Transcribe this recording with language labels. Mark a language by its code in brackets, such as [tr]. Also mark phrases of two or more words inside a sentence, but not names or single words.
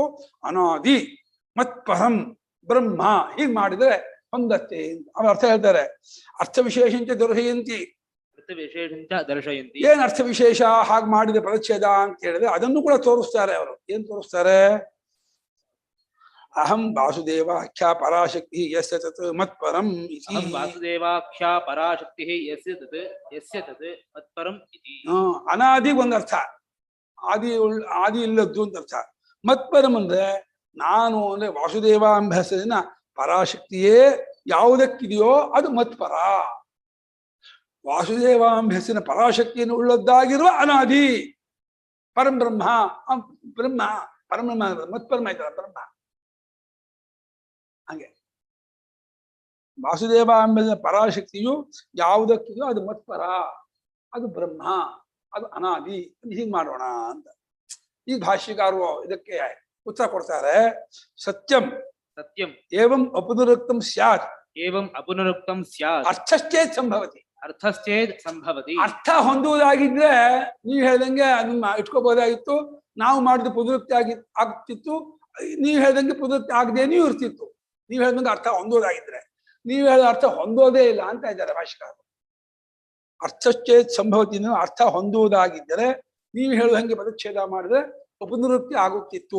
[sa] ಅನಾದಿ ಮತ್ಪರಂ ಬ್ರಹ್ಮ [kn] ಹೀಗೆ ಮಾಡಿದ್ರೆ ಹೊಂದತ್ತೆ ಅಂತ ಅವ್ರ ಅರ್ಥ ಹೇಳ್ತಾರೆ. [sa] ಅರ್ಥ ವಿಶೇಷಂಚ ದರ್ಶಯಂತಿ. [kn] ಏನ್ ಅರ್ಥ ವಿಶೇಷ ಹಾಗೆ ಮಾಡಿದ ಪದಚ್ಛೇದ ಅಂತ ಹೇಳಿದ್ರೆ ಅದನ್ನು ಕೂಡ ತೋರಿಸ್ತಾರೆ ಅವರು. ಏನ್ ತೋರಿಸ್ತಾರೆ? [sa] ಅಹಂ ವಾಸುದೇವಾಖ್ಯಾ ಪರಾಶಕ್ತಿ ಯಸ್ಯ ತತ್ ಮತ್ಪರಂ ಇತಿ. ಅಹಂ ವಾಸುದೇವಾಖ್ಯಾ ಪರಾಶಕ್ತಿಃ ಯಸ್ಯ ತತ್ ಮತ್ಪರಂ ಇತಿ. [kn] ಅನಾದಿ ಒಂದರ್ಥ, ಆದಿ ಇಲ್ಲದ್ದು ಅಂತ ಅರ್ಥ. ಮತ್ಪರಂ ಅಂದ್ರೆ ನಾನು ಅಂದ್ರೆ ವಾಸುದೇವ ಎಂಬ ಹೆಸರಿನ ಪರಾಶಕ್ತಿಯೇ ಯಾವುದಕ್ಕಿದೆಯೋ ಅದು ಮತ್ಪರ. ವಾಸುದೇವ ಎಂಬ ಹೆಸರಿನ ಪರಾಶಕ್ತಿಯನ್ನು ಉಳ್ಳದ್ದಾಗಿರುವ [sa] ಅನಾದಿ ಪರಂ ಬ್ರಹ್ಮ. [kn] ಬ್ರಹ್ಮ ಪರಬ್ರಹ್ಮ ಮತ್ಪರಮ ಆಯ್ತಲ್ಲ ಬ್ರಹ್ಮ. ಹಾಗೆ ವಾಸುದೇವ ಎಂಬ ಪರಾಶಕ್ತಿಯು ಯಾವುದಕ್ಕಿದೆಯೋ ಅದು ಮತ್ಪರ, ಅದು ಬ್ರಹ್ಮ, ಅದು ಅನಾದಿ. ಹೀಗೆ ಮಾಡೋಣ ಅಂತ ಈ ಭಾಷ್ಯಕಾರರು ಇದಕ್ಕೆ ಉತ್ತರ ಕೊಡ್ತಾರೆ. [sa] ಸತ್ಯಂ ಸತ್ಯಂ ಏವಂ ಅಪುನರುಕ್ತಂ ಸ್ಯಾತ್, ಏವಂ ಅಪುನರುಕ್ತಂ ಸ್ಯಾತ್, ಅರ್ಥಶ್ಚೇತ್ ಸಂಭವತಿ. ಅರ್ಥಶ್ಚೇತ್ ಸಂಭವತಿ. [kn] ಅರ್ಥ ಹೊಂದುವುದಾಗಿದ್ರೆ ನೀವು ಹೇಳ್ದಂಗೆ ಅದನ್ನ ಇಟ್ಕೋಬಹುದಾಗಿತ್ತು, ನಾವು ಮಾಡಿದ ಪುನರುಕ್ತಿ ಆಗ್ತಿತ್ತು. ನೀವು ಹೇಳ್ದಂಗೆ ಪುನರುಕ್ತಿ ಆಗದೇನೂ ಇರ್ತಿತ್ತು. ನೀವು ಹೇಳ್ದಂಗೆ ಅರ್ಥ ಹೊಂದೋದಾಗಿದ್ರೆ. ನೀವು ಹೇಳಿದ ಅರ್ಥ ಹೊಂದೋದೇ ಇಲ್ಲ ಅಂತ ಇದ್ದಾರೆ ಭಾಷೆಕಾರರು. [sa] ಅರ್ಥಶ್ಚೇತ್ ಸಂಭವತಿ, [kn] ಅರ್ಥ ಹೊಂದುವುದಾಗಿದ್ದರೆ ನೀವು ಹೇಳುವಂಗೆ ಪದಚ್ಛೇದ ಮಾಡಿದ್ರೆ ಪುನರುಕ್ತಿ ಆಗುತ್ತಿತ್ತು.